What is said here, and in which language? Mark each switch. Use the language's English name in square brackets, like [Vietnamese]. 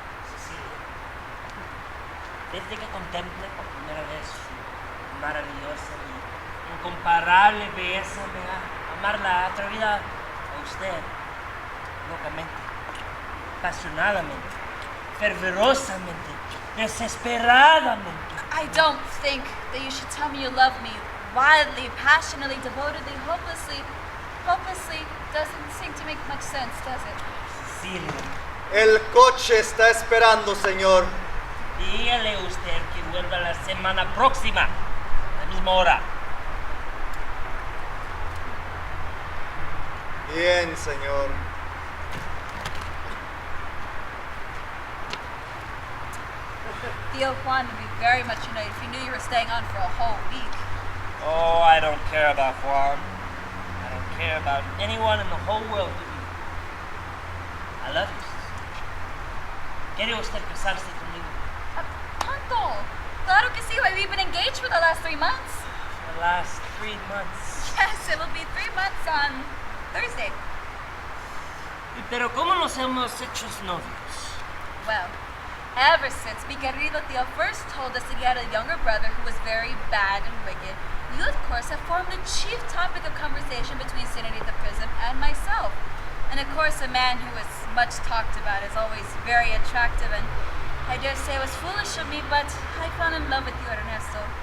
[Spanish] Cecilia, desde que contemple por primera vez su maravillosa y incomparable belleza, me da amar la atrevida a usted locamente, apasionadamente, fervorosamente, desesperadamente. [English] I don't think that you should tell me you love me wildly, passionately, devotedly, hopelessly. Hopelessly doesn't seem to make much sense, does it? [Spanish] Cecilia, El coche está esperando, señor. dígale usted que vuelva la semana próxima, a la misma hora. Bien, señor. [English] Tío Juan would be very much annoyed if he knew you were staying on for a whole week. Oh, I don't care about Juan. I don't care about anyone in the whole world but you. I love you. [Spanish] ¿Quiere usted casarse conmigo? [English] Tonto! Claro que sí, we've been engaged for the last 3 months. last 3 months. Yes, it will be 3 months on Thursday. [Spanish] Pero ¿cómo nos hemos hecho novios? [English] Well, ever since mi querido tío first told us that he had a younger brother who was very bad and wicked, you, of course, have formed the chief topic of conversation between Senorita Prism and myself. And, of course, a man who is much talked about is always very attractive, and I dare say it was foolish of me, but I fell in love with you, Ernesto.